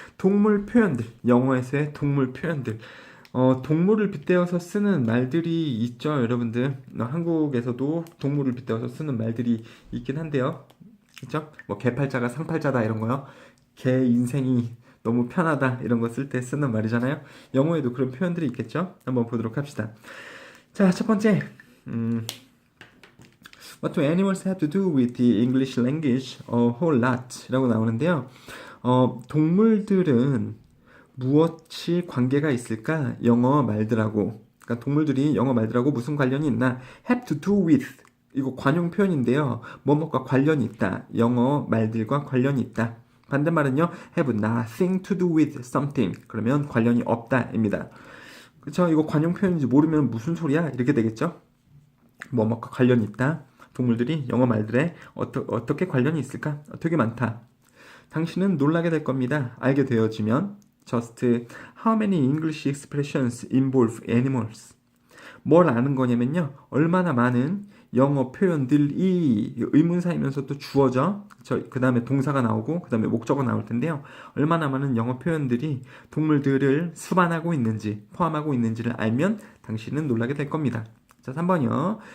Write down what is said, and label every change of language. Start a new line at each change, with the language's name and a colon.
Korean: 동물 표현들, 영어에서의 동물 표현들. 동물을 빗대어서 쓰는 말들이 있죠, 여러분들. 한국에서도 동물을 빗대어서 쓰는 말들이 있긴 한데요. 그쵸? 뭐 개팔자가 상팔자다 이런 거요. 개 인생이 너무 편하다 이런 거 쓸 때 쓰는 말이잖아요. 영어에도 그런 표현들이 있겠죠? 한번 보도록 합시다. 자, 첫 번째.
English: What do animals have to do with the English language? A whole lot
Korean: 라고 나오는데요. 동물들은 무엇이 관계가 있을까? 영어 말들하고. 그러니까 동물들이 영어 말들하고 무슨 관련이 있나?
English: Have to do with.
Korean: 이거 관용 표현인데요. 뭐뭐과 관련이 있다. 영어 말들과 관련이 있다. 반대말은요.
English: Have nothing to do with something.
Korean: 그러면 관련이 없다입니다. 그쵸? 이거 관용 표현인지 모르면 무슨 소리야? 이렇게 되겠죠? 뭐뭐과 관련이 있다. 동물들이 영어 말들에 어떻게 관련이 있을까? 되게 많다. 당신은 놀라게 될 겁니다. 알게 되어지면
English: Just how many English expressions involve animals?
Korean: 뭘 아는 거냐면요. 얼마나 많은 영어 표현들이 의문사이면서 또 주어져. 그 다음에 동사가 나오고 그 다음에 목적어 나올 텐데요. 얼마나 많은 영어 표현들이 동물들을 수반하고 있는지, 포함하고 있는지를 알면 당신은 놀라게 될 겁니다. 자, 3번이요.